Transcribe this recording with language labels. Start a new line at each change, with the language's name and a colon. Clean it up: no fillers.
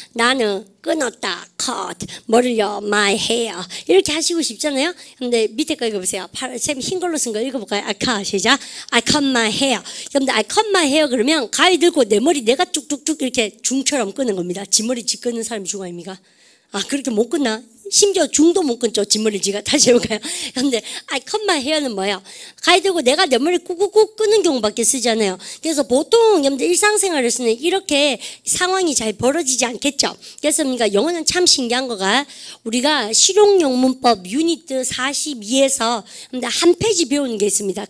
Korean: 나는 끊었다, cut, 머리요,
English: my hair
Korean: 이렇게 하시고 싶잖아요. 근데 밑에 거 읽어보세요. 쌤 흰 걸로 쓴 거 읽어볼까요?
English: I cut,
Korean: 시작.
English: I cut my hair.
Korean: 근데
English: I cut my hair
Korean: 그러면 가위 들고 내 머리 내가 쭉쭉쭉 이렇게 중처럼 끄는 겁니다. 지 머리 지 끄는 사람이 중 아닙니까? 아, 그렇게 못 끊나? 심지어 중도 못 끊죠. 뒷머리 지가. 다시 해볼까요? 근데
English: I cut my hair
Korean: 는 뭐예요? 가위 들고 내가 내 머리 꾹꾹꾹 끄는 경우밖에 쓰잖아요. 그래서 보통 여러분들 일상생활에서는 이렇게 상황이 잘 벌어지지 않겠죠. 그래서 그러니까 영어는 참 신기한 거가 우리가 실용영문법 유니트 42에서 한 페이지 배우는 게 있습니다.